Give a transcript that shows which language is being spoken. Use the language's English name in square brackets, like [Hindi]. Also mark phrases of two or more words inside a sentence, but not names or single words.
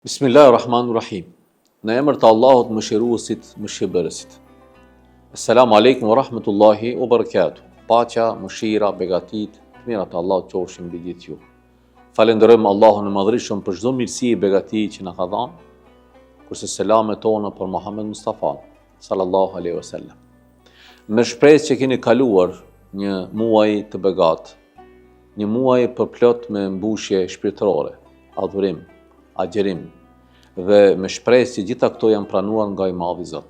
[Albanian] Bismillahirrahmanirrahim. Në emër të Allahut mëshiruesit, mëshirbërësit. [Arabic] السلام عليكم ورحمة الله وبركاته. [Albanian] Paqja, mëshira, begatit, të mirat të Allahut qofshin mbi gjithë ju. Falenderojmë Allahun e Madhërisëm për çdo mirësi e begati që na ka dhënë, kurse selamet tona për Muhammed Mustafa [Arabic] صلى الله عليه وسلم. [Albanian] Me shpresë që keni kaluar një muaj të begat, një muaj përplot me mbushje shpirtërore, adhurim, agjerim, dhe me shpresë që gjitha këto janë pranuar nga i Madhi Zot.